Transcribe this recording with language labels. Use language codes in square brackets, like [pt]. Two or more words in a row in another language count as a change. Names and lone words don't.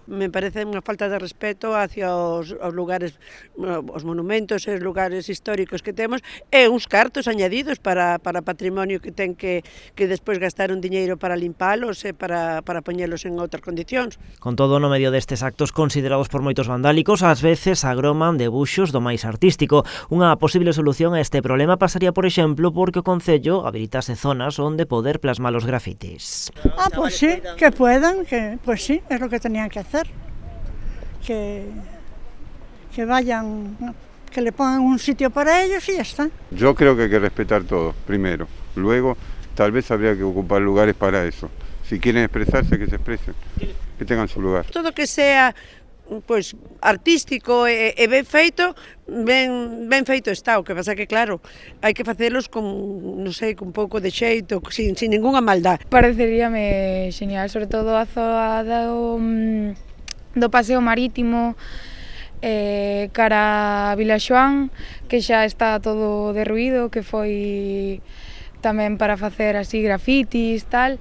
[es] Me parece [gl] unha falta de respeto hacia os lugares, os monumentos e os lugares históricos que temos, e uns cartos añadidos para patrimonio que ten que despois gastar un diñeiro para limpalos e para poñelos en outras condicións. Con todo, no medio destes actos considerados por moitos vandálicos, ás veces agroman debuxos do máis artístico. Unha posible solución a este problema pasaría, por exemplo, porque o Concello habilitase zonas onde poder plasmar os grafitis. [es] Pues sí, que puedan, pues sí, es lo que tenían que hacer. Que vayan, que le pongan un sitio para ellos y ya está. Yo creo que hay que respetar todo, primero. Luego, tal vez habría que ocupar lugares para eso. Si quieren expresarse, que se expresen, que tengan su lugar. [gl] Todo que sea pois artístico e ben feito, ben feito está. O que pasa que, claro, hai que facelos con, non sei, con pouco de xeito, sin ningunha maldad. Pareceríame genial, sobre todo a zoa do paseo marítimo, cara a Vilaxoán, que xa está todo derruído, que foi tamén para facer así grafitis, tal.